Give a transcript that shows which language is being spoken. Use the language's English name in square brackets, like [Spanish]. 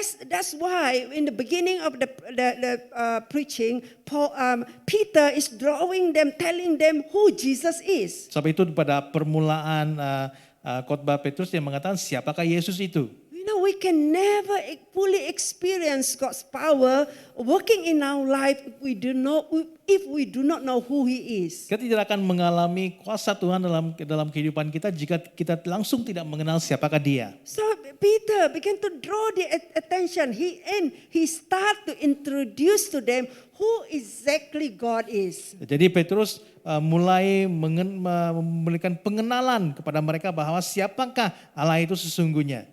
[English] That's why in the beginning of the preaching, Peter is drawing them, telling them who Jesus is. [Indonesian] Sebab itu pada permulaan khotbah Petrus yang mengatakan siapakah Yesus itu. [English] You know we can never fully experience God's power working in our life if we do not know who He is. [Indonesian] Kita tidak akan mengalami kuasa Tuhan dalam kehidupan kita jika kita langsung tidak mengenal siapakah Dia. [English] So Peter began to draw the attention. He start to introduce to them who exactly God is. [Indonesian] Jadi Petrus mulai memberikan pengenalan kepada mereka bahwa siapakah Allah itu sesungguhnya.